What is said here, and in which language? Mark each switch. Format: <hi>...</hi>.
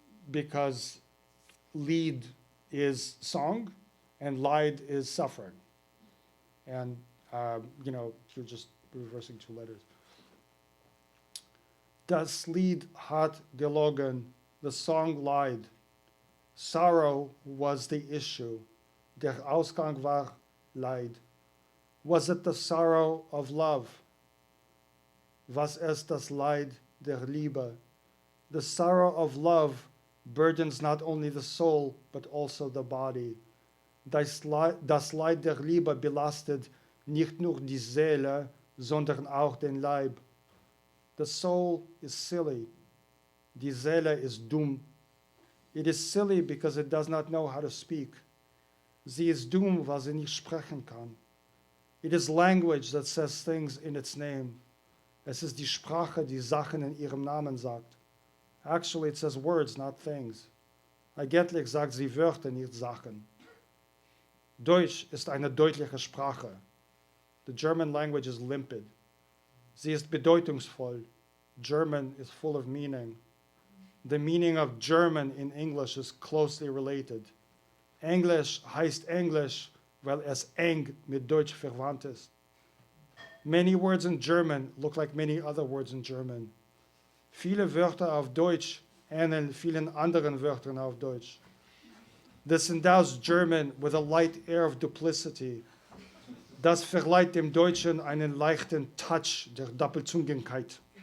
<en>Because Lied is song and Leid is suffering. And, you're just reversing two letters.</en> <de>Das Lied hat gelogen,</de> <en>the song lied. Sorrow was the issue.</en> <de>Der Ausgang war Leid.</de> <en>Was it the sorrow of love?</en> <de>Was es das Leid der Liebe?</de> <en>The sorrow of love burdens not only the soul, but also the body.</en> <de>Das Leid der Liebe belastet nicht nur die Seele, sondern auch den Leib.</de> <en>The soul is silly.</en> <de>Die Seele is dumm.</de> <en>It is silly because it does not know how to speak.</en> <de>Sie ist dumm, weil sie nicht sprechen kann.</de> <en>It is language that says things in its name.</en> <de>Es ist die Sprache, die Sachen in ihrem Namen sagt.</de> <en>Actually, it says words, not things.</en> <de>Eigentlich sagt sie Wörter, nicht Sachen. Deutsch ist eine deutliche Sprache.</de> <en>The German language is limpid.</en> <de>Sie ist bedeutungsvoll.</de> <en>German is full of meaning. The meaning of German in English is closely related.</en> <de>Englisch heißt Englisch, weil es eng mit Deutsch verwandt ist.</de> <en>Many words in German look like many other words in German.</en> <de>Viele Wörter auf Deutsch ähneln vielen anderen Wörtern auf Deutsch.</de> <en>This endows German with a light air of duplicity.</en> <de>Das verleiht dem Deutschen einen leichten Touch der Doppelzüngigkeit.</de>